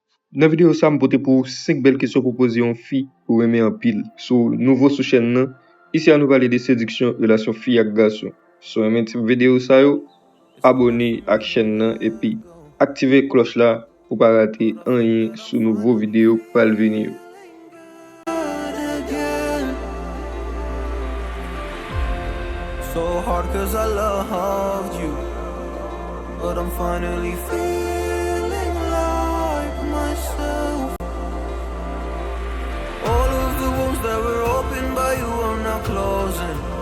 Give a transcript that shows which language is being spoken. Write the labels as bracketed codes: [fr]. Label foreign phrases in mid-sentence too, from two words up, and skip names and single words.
[ht] Nan video sa mpote pou 5 bel kesyon pou pose yon fi ou reme anpil. So, nouvo sou chen nan, isi an nou pale de sédiksyon, relasyon fi ak gason. So, remen ti video sa yo, abone ak chen nan, epi aktive kloch la pou pa rate anyen sou nouvo video pal veni yo. [en] So hard cause I loved you, but I'm finally feeling like myself. All of the wounds that were opened by you are now closing.